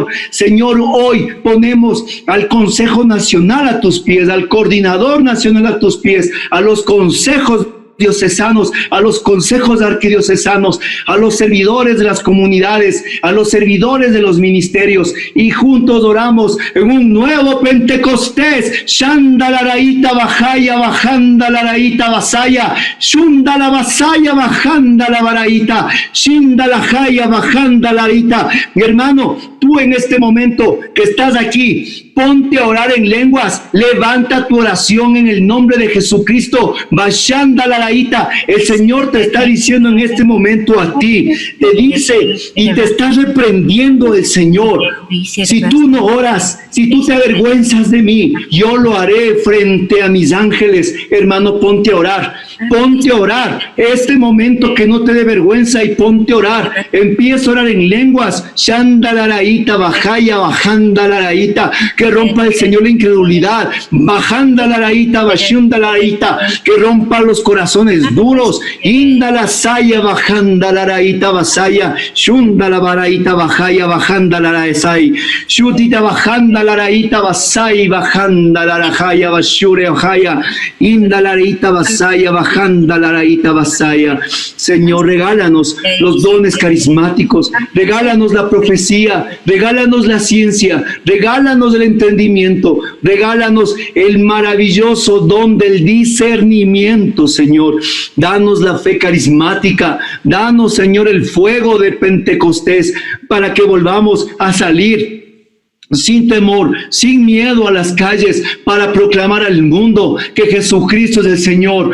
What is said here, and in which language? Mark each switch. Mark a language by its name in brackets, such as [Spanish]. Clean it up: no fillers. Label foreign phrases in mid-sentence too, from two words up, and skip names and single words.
[Spanish] Señor, hoy ponemos al Consejo Nacional a tus pies, al Coordinador Nacional a tus pies, a los consejos diocesanos, a los consejos arquidiocesanos, a los servidores de las comunidades, a los servidores de los ministerios, y juntos oramos en un nuevo Pentecostés. Shandalaraita bajaya, bajandalaraita basaya, shundala basaya, bajandala baraita, shindalajaya, bajandalaita. Mi hermano, tú en este momento que estás aquí, ponte a orar en lenguas, levanta tu oración en el nombre de Jesucristo. Bashandalaraita. El Señor te está diciendo en este momento a ti, te dice y te está reprendiendo el Señor. Si tú no oras, si tú te avergüenzas de mí, yo lo haré frente a mis ángeles. Hermano, ponte a orar. Ponte a orar. Este momento que no te dé vergüenza, y ponte a orar. Empieza a orar en lenguas. Shandalaraita, bajaya, bajandalaraita. Que rompa el Señor la incredulidad. Bajandalaraita, bashundalaraita. Que rompa los corazones duros. Indalasaya, bajandalaraita, basaya. Shundalabaraita, bajaya, bajandalaraisai. Shutita, bajandalaraita, basai, bajandalarajaya, bashure, bajaya. Indalaraita, basaya, bajandalaraita, basaya. Señor, regálanos los dones carismáticos, regálanos la profecía, regálanos la ciencia, regálanos el entendimiento, regálanos el maravilloso don del discernimiento, Señor. Danos la fe carismática, danos, Señor, el fuego de Pentecostés, para que volvamos a salir sin temor, sin miedo a las calles, para proclamar al mundo que Jesucristo es el Señor.